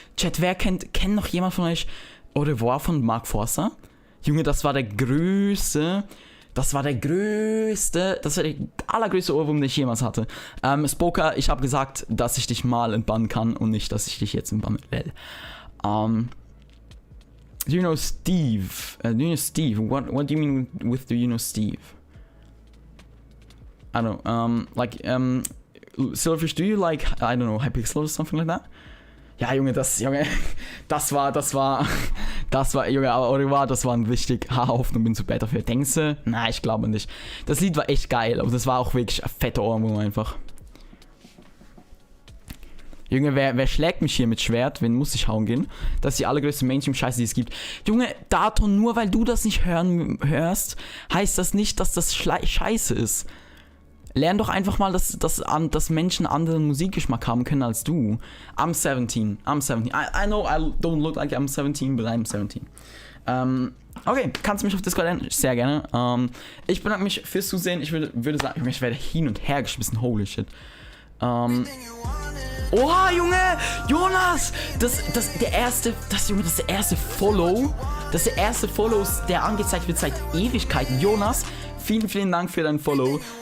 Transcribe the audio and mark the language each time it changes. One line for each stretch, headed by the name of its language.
German: Chat, kennt noch jemand von euch Au revoir von Mark Forster? Junge, das war der allergrößte Ohrwurm, den ich jemals hatte. Spoker, ich habe gesagt, dass ich dich mal entbannen kann und nicht, dass ich dich jetzt entbanne.
English: Do you know Steve? What do you mean with do you know Steve? I don't know. Silverfish, do you like, I don't know, Hypixel or something like that?
German: Ja, Junge, das war, Junge, aber das war ein richtig Haarhaufen und bin zu bad dafür. Denkst du? Nein, ich glaube nicht. Das Lied war echt geil, aber das war auch wirklich ein fetter Ohrwurm einfach. Junge, wer schlägt mich hier mit Schwert? Wen muss ich hauen gehen? Das ist die allergrößte Mainstream-Scheiße, die es gibt. Junge, Daton, nur weil du das nicht hörst, heißt das nicht, dass das scheiße ist. Lern doch einfach mal, dass Menschen anderen Musikgeschmack haben können als du.
English: I'm 17. I know I don't look like I'm 17, but I'm 17.
German: Okay, kannst du mich auf Discord lernen? Sehr gerne. Ich bedanke mich fürs Zusehen. Ich würde sagen, ich werde hin und her geschmissen. Holy shit. Oha, Junge! Jonas! Das ist der erste Follow. Das ist der erste Follow, der angezeigt wird seit Ewigkeiten. Jonas, vielen Dank für dein Follow.